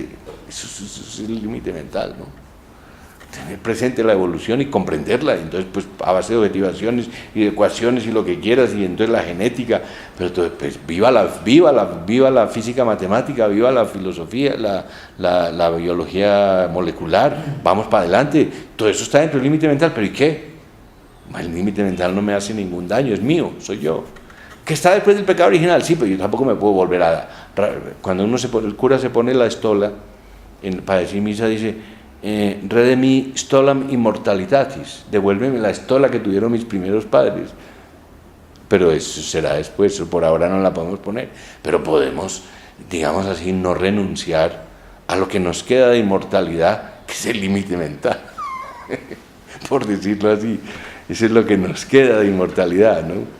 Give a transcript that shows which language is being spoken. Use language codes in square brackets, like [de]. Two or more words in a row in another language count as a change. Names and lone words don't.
[es] Eso es el límite mental, ¿no? Tener presente la evolución y comprenderla, entonces pues a base de objetivaciones y de ecuaciones y lo que quieras, y entonces la genética, pero entonces pues viva la física matemática, viva la filosofía, la biología molecular, vamos para adelante, todo eso está dentro del límite mental, pero ¿y qué? El límite mental no me hace ningún daño, es mío, soy yo. ¿Que está después del pecado original? Sí, pero yo tampoco me puedo volver cuando el cura se pone la estola para decir misa, dice [la] redemi stolam immortalitatis, [es] devuélveme la estola que tuvieron mis primeros padres, pero eso será después, por ahora no la podemos poner, pero podemos, digamos así, no renunciar a lo que nos queda de inmortalidad, que es el límite mental, por decirlo así, eso es lo que nos queda de inmortalidad, ¿no?